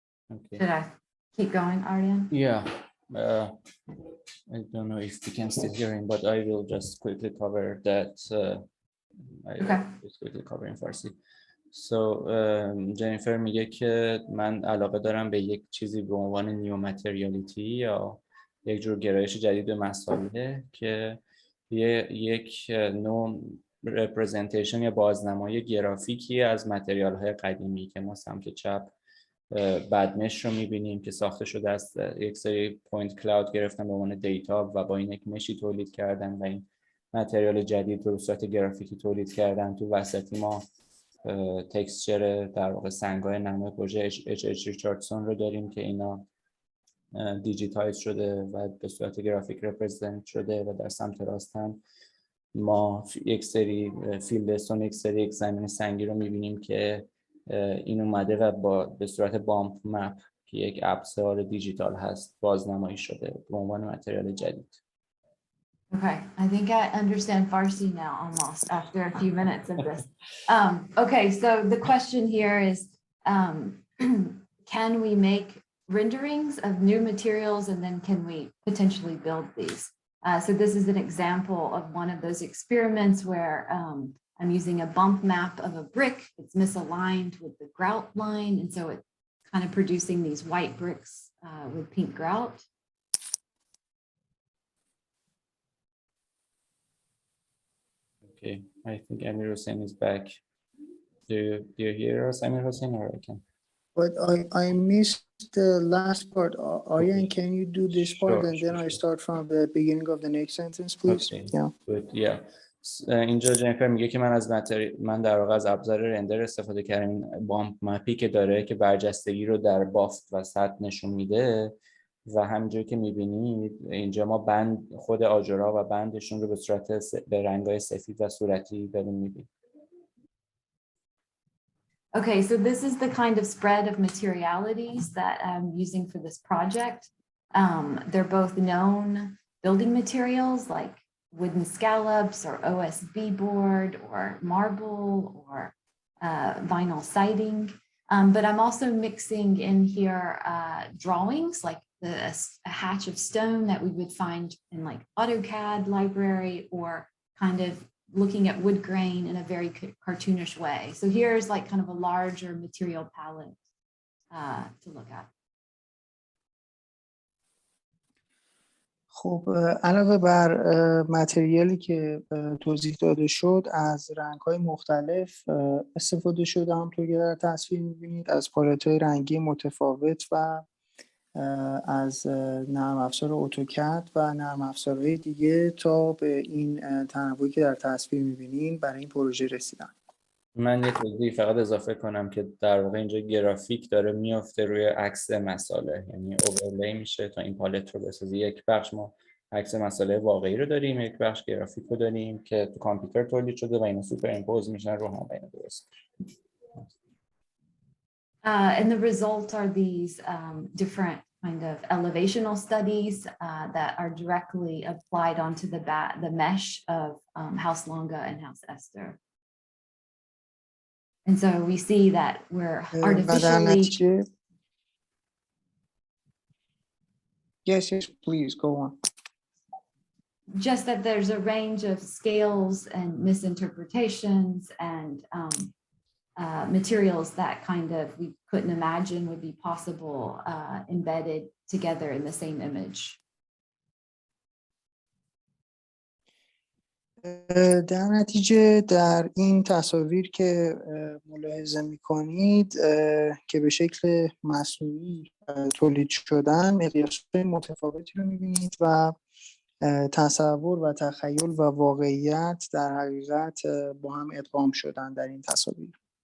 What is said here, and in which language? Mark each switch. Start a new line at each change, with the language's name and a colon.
English: Okay. Should I keep going, Arden? Yeah. I don't know if we can still hear him, but I will just quickly cover that. Okay. Just quickly cover in Farsi. So
Persian: جنیفر میگه که من علاقه دارم به یک چیزی به عنوان نیو متریالیتی یا یک جور گرایش جدید به مسائله که یک نوع رپرزنتیشن یا بازنمای گرافیکی از متریال های قدیمی که ما سمت چپ بدمش رو میبینیم که ساخته شده از یک سری پوینت کلاود گرفتن به عنوان دیتا و با این یک مشی تولید کردن و این متریال جدید رو به صورت گرافیکی تولید کردن. تو وسطی ما تکسچر در واقع سنگ‌های نمای پروژه اچ ریچاردسون رو داریم که اینا دیجیتایز شده و به صورت گرافیک رپرزنت شده و در سمت راست هم ما یک سری فیلدستون، یک سری یک زمین سنگی رو می‌بینیم که این اومده و به صورت بامپ مپ که یک ابزار دیجیتال هست بازنمایی شده به عنوان متریال جدید.
English: Okay, I think I understand Farsi now almost after a few minutes of this. Okay, so the question here is, can we make renderings of new materials and then can we potentially build these? So this is an example of one of those experiments where I'm using a bump map of a brick. It's misaligned with the grout line, and so it's kind of producing these white bricks with pink grout. Okay, I think Amir Hossein is back. Do you hear us, Amir Hossein, or I can? But I missed the last part. Arjen, Okay. can you do this part and then I Sure. start from the beginning of the next sentence, please? Okay. Yeah. Good. Yeah.
Persian: اینجا جنیفر میگه که من در واقع از ابزار رندر استفاده کردم، این بامپ مپی که داره که برجستگی رو در بافت و سطح نشون میده و همینجوری که میبینید اینجا ما بند خود آجرها و بندشون رو به صورت به رنگ‌های سفید و صورتی داریم میبینیم.
English: Okay, so this is the kind of spread of materialities that I'm using for this project. They're both known building materials like wooden scallops or OSB board or marble or vinyl siding. But I'm also mixing in here drawings like a hatch of stone that we would find in like AutoCAD library, or kind of looking at wood grain in a very cartoonish way. So here's like kind of a larger material palette to look at.
Persian: خب علاوه بر متریالی که توضیح داده شد، از رنگ‌های مختلف استفاده شده. همونطور که در تصویر می‌بینید از پالت‌های رنگی متفاوت و از نرم افزار اتوکد و نرم افزارهای دیگه تا به این تنوعی که در تصویر می‌بینیم برای این پروژه رسیدن. من یه توضیح فقط اضافه کنم که در واقع اینجا گرافیک داره میفته روی عکس مساله، یعنی اوورلی میشه تا این پالت رو بسازی. یک بخش ما عکس مساله واقعی رو داریم، یک بخش گرافیک رو داریم که تو کامپیوتر تولید شده و اینا سوپر امپوز میشن رو هم اینا درست.
English: And the result are these different kind of elevational studies that are directly applied onto the mesh of House Longa and House Esther. And so we see that we're artificially. Yes, please go on. Just that there's a range of scales and misinterpretations and materials that kind of we couldn't imagine would be possible embedded together in the same image.
Persian: در نتیجه در این تصاویر که ملاحظه می‌کنید که به شکل مصنوعی تولید شدن، مقیاس‌های متفاوتی رو می‌بینید و تصور و تخیل و واقعیت در حقیقت با هم ادغام شدن در این تصاویر.